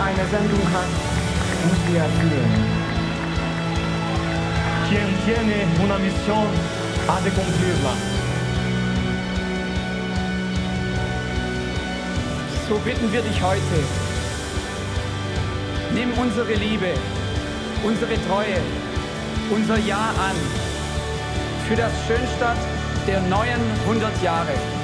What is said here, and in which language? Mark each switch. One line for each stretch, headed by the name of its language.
German: Sendung hat, muss sie erfüllen.
Spanish: Quien tiene una misión ha de cumplirla.
German: So bitten wir dich heute, nimm unsere Liebe, unsere Treue, unser Ja an für das Schönstadt der neuen 100 Jahre.